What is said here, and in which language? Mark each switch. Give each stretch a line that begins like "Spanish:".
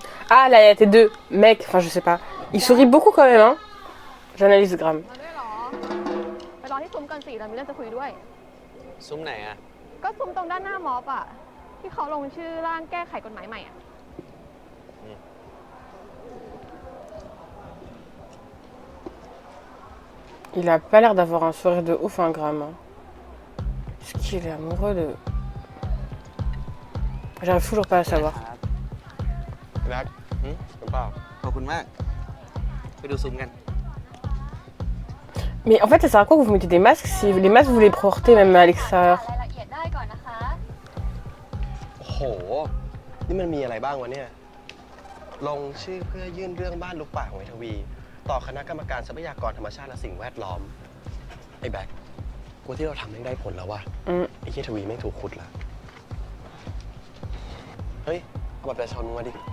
French: Ah, là, il y a tes deux mecs, enfin, je sais pas. Ils sourient beaucoup quand même, hein. J'analyse Graham.
Thai: มาด้วยเหรอ ไปรอที่ซุ้มกันสิเรามีเรื่องจะคุยด้วย ซุ้มไหนอะ ก็ซุ้มตรงด้านหน้าม็อบอ่ะ ที่เขาลงชื่อร่างแก้ไขกฎหมายใหม่อ่ะ
French: Il a pas l'air d'avoir un sourire de ouf, hein, Graham. Hein. Est-ce qu'il est amoureux de... J'arrive toujours pas à savoir.
Thai: แบ็คเป็นเปล่า ขอบคุณมาก ไปดูซุ้มกัน
French: Mais en fait, ça sert à quoi que vous mettez des masques si les masques vous les portez même à l'extérieur?
Thai: รายละเอียดได้ก่อนนะคะ โอ้โห นี่มันมีอะไรบ้างวะเนี่ย ลงชื่อเพื่อยื่นเรื่องบ้านลุกป่าของไอทวี ต่อคณะกรรมการทรัพยากรธรรมชาติและสิ่งแวดล้อม ไอ้แบ็คกูที่เราทำแม่งได้ผลแล้วว่ะ ไอ้เหี้ยทวีแม่งถูกขุดละเฮ้ย เอาบัตรประชาชนมึงมาดิ